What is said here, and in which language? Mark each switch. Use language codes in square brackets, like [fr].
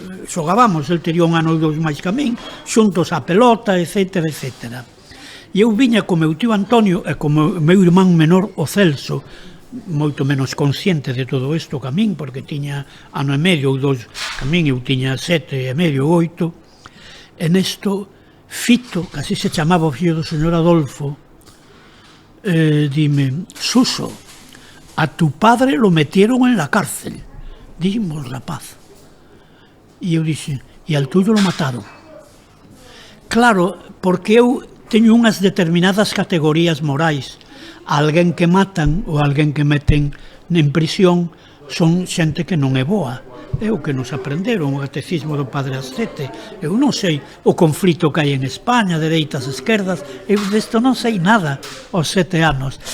[gl] Xogábamos, el tería un ano ou dous máis que a min, xuntos á pelota, etcétera, etcétera. E eu viña co meu tío Antonio e co meu irmán menor, o Celso, moito menos consciente de todo isto que a min, porque tiña ano e medio ou dous que a min, eu tiña 7 e medio ou 8. E nesto, Fito, que así se chamaba o fillo do señor Adolfo, dime, Suso, [es] a tu padre lo metieron en la cárcel. Dijimos, [gl] rapaz. E eu dixen, e [es] al tuyo lo mataron. [gl] Claro, porque eu teño unhas determinadas categorías morais. Alguén que matan ou alguén que meten en prisión son xente que non é boa. É o que nos aprenderon, o catecismo do Padre Ascete. Eu non sei o conflito que hai en España, dereitas, esquerdas, eu desto non sei nada aos 7 anos.